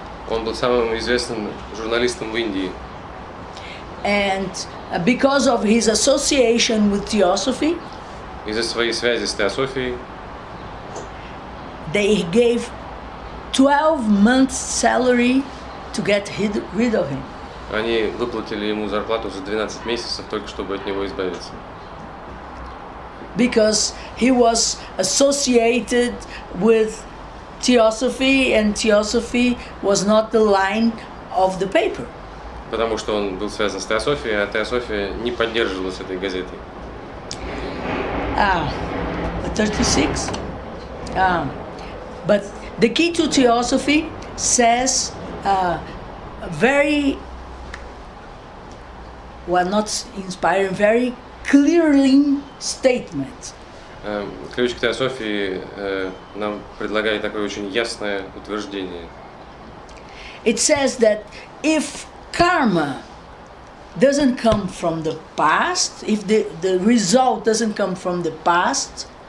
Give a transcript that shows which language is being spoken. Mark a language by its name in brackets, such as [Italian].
[Russian] Он был самым известным журналистом в Индии. [English] And because of his association with Theosophy, [Russian] Из-за своей связи с Теософией [English] they gave 12 months salary to get rid of him. [Russian] они выплатили ему зарплату за 12 месяцев, только чтобы от него избавиться. [English] Because he was associated with Theosophy, and Theosophy was not the line of the paper. [Russian] Потому что он был связан с Теософией, а Теософия не поддерживалась этой газетой. [English] 36. But the key to Theosophy says very, not inspiring, very clearly statement. [Russian] Ключ к Теософии нам предлагает такое очень ясное утверждение. [English] It says that if karma doesn't come from the past, if the result doesn't come from the past,